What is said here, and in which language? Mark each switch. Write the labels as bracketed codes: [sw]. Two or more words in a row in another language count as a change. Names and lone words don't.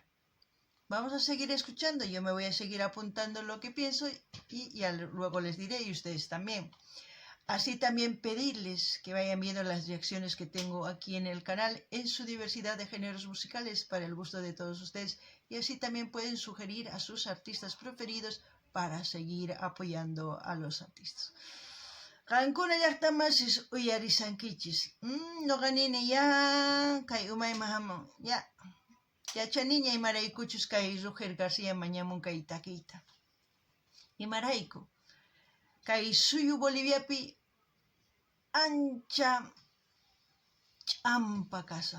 [es] Vamos a seguir escuchando, yo me voy a seguir apuntando lo que pienso y ya luego les diré y ustedes también. Así también pedirles que vayan viendo las reacciones que tengo aquí en el canal en su diversidad de géneros musicales para el gusto de todos ustedes y así también pueden sugerir a sus artistas preferidos para seguir apoyando a los artistas. [qu] Qankuna llaqtamasis uyarisankichis. Noqanini ya kay umayman ya yachaniña imaraykuchus kay Roger García mañamun kay takiyta. Imarayku kay suyu Boliviapi ancha ch'ampa kasan.